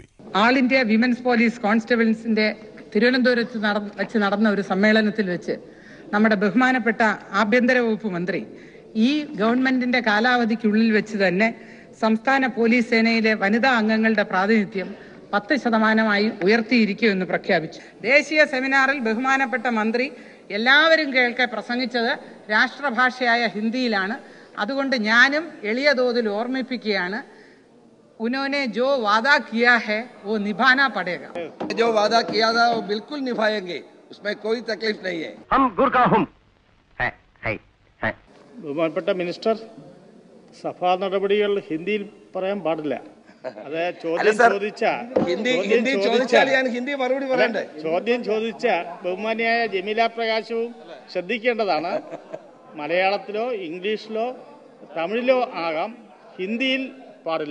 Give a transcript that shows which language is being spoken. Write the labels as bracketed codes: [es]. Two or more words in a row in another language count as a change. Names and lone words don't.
[ml] ആൾ ഇന്ത്യ വിമൻസ് പോലീസ് കോൺസ്റ്റബിൾസിന്റെ തിരുവനന്തപുരത്ത് വെച്ച് നടന്ന ഒരു സമ്മേളനത്തിൽ വെച്ച് നമ്മുടെ ബഹുമാനപ്പെട്ട ആഭ്യന്തര വകുപ്പ് മന്ത്രി ഈ ഗവൺമെന്റിന്റെ കാലാവധിക്കുള്ളിൽ വെച്ച് തന്നെ സംസ്ഥാന പോലീസ് സേനയിലെ വനിതാ അംഗങ്ങളുടെ പ്രാതിനിധ്യം 10% ഉയർത്തിയിരിക്കുമെന്ന് പ്രഖ്യാപിച്ചു. ദേശീയ സെമിനാറിൽ ബഹുമാനപ്പെട്ട മന്ത്രി എല്ലാവരും കേൾക്കെ പ്രസംഗിച്ചത് രാഷ്ട്രഭാഷയായ ഹിന്ദിയിലാണ്. അതുകൊണ്ട് ഞാനും എളിയ തോതിൽ ഓർമ്മിപ്പിക്കുകയാണ്. [hi] उन्होंने जो वादा किया है वो निभाना पड़ेगा. जो वादा किया था वो बिल्कुल निभाएंगे, उसमें कोई तकलीफ नहीं है. हम गुरका हम है. [ml] ബഹുമാനപ്പെട്ട മിനിസ്റ്റർ, സഭാ നടപടികൾ ഹിന്ദിയിൽ പറയാൻ പാടില്ല. അത് ചോദ്യം ചോദിച്ച ബഹുമാനിയായ ജമീല പ്രകാശവും ശ്രദ്ധിക്കേണ്ടതാണ്. മലയാളത്തിലോ ഇംഗ്ലീഷിലോ തമിഴിലോ ആകാം, ഹിന്ദിയിൽ പാടില്ല.